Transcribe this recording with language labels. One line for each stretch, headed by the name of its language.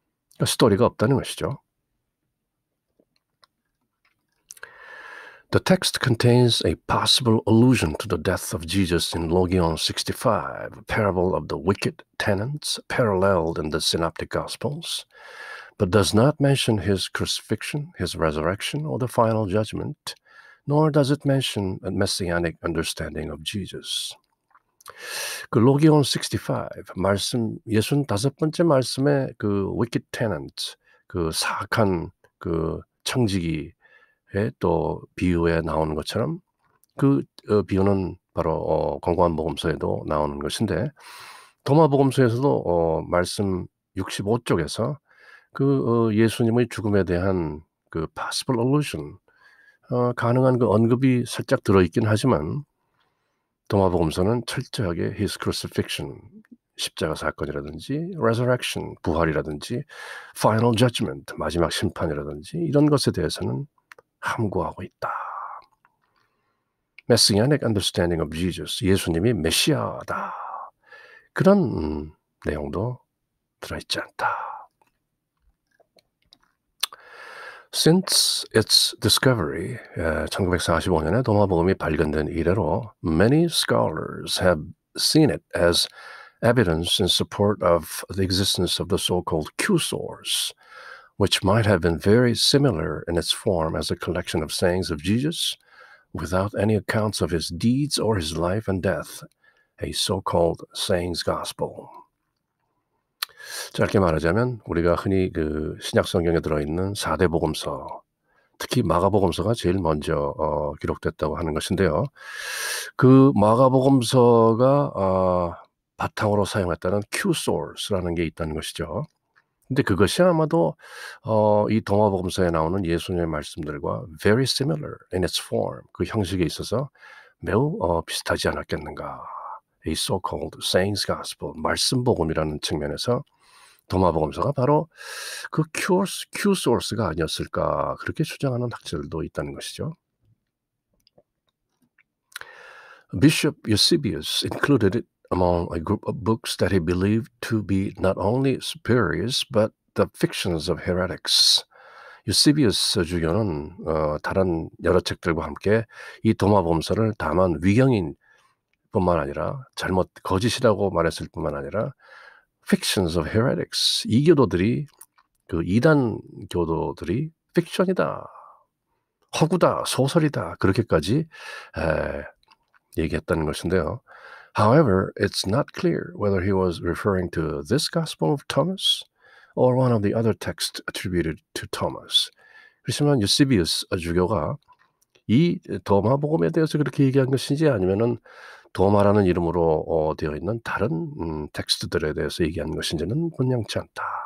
Korean: 그러니까 스토리가 없다는 것이죠.
English: The text contains a possible allusion to the death of Jesus in Logion 65, a parable of the wicked tenants paralleled in the Synoptic Gospels, but does not mention his crucifixion, his resurrection, or the final judgment, nor does it mention a messianic understanding of Jesus.
Korean: 그 로기온 65 말씀 65번째 말씀에 그 wicked tenant 그 사악한 그 청지기 또 비유에 나오는 것처럼 그 비유는 바로 공고한 복음서에도 나오는 것인데 도마 복음서에서도 말씀 65쪽에서 그 예수님의 죽음에 대한 그 possible allusion 가능한 그 언급이 살짝 들어있긴 하지만 도마 복음서는 철저하게 his crucifixion 십자가 사건이라든지 resurrection 부활이라든지 final judgment 마지막 심판이라든지 이런 것에 대해서는 함구하고 있다.
English: Messianic understanding of Jesus,
Korean: 예수님이 메시아다. 그런 내용도 들어있지 않다.
English: Since its discovery,
Korean: 1945년에 도마복음이 발견된 이래로
English: many scholars have seen it as evidence in support of the existence of the so-called Q source, which might have been very similar in its form as a collection of sayings of Jesus without any accounts of his deeds or his life and death, a so-called sayings gospel.
Korean: 짧게 말하자면 우리가 흔히 그 신약 성경에 들어있는 4대 복음서, 특히 마가복음서가 제일 먼저 기록됐다고 하는 것인데요. 그 마가복음서가 바탕으로 사용했다는 Q source라는 게 있다는 것이죠. 근데 그것이 아마도 이 동화복음서에 나오는 예수님의 말씀들과
English: very similar in its form,
Korean: 그 형식에 있어서 매우 비슷하지 않았겠는가.
English: A so-called sayings gospel,
Korean: 말씀복음이라는 측면에서 동화복음서가 바로 그 Q source가 아니었을까 그렇게 추정하는 학자들도 있다는 것이죠.
English: Bishop Eusebius included it among a group of books that he believed to be not only spurious but the fictions of heretics.
Korean: 유시비우스 주교는 다른 여러 책들과 함께 이 도마복음서를 다만 위경인 뿐만 아니라 거짓이라고 말했을 뿐만 아니라
English: fictions of heretics,
Korean: 이교도들이 그 이단 교도들이 픽션이다, 허구다, 소설이다 그렇게까지 얘기했다는 것인데요.
English: However, it's not clear whether he was referring to this Gospel of Thomas or one of the other texts attributed to Thomas.
Korean: 그렇지만 유시비우스 주교가 이 도마복음에 대해서 그렇게 얘기한 것인지 아니면은 도마라는 이름으로 되어 있는 다른 텍스트들에 대해서 얘기한 것인지는 분명치 않다.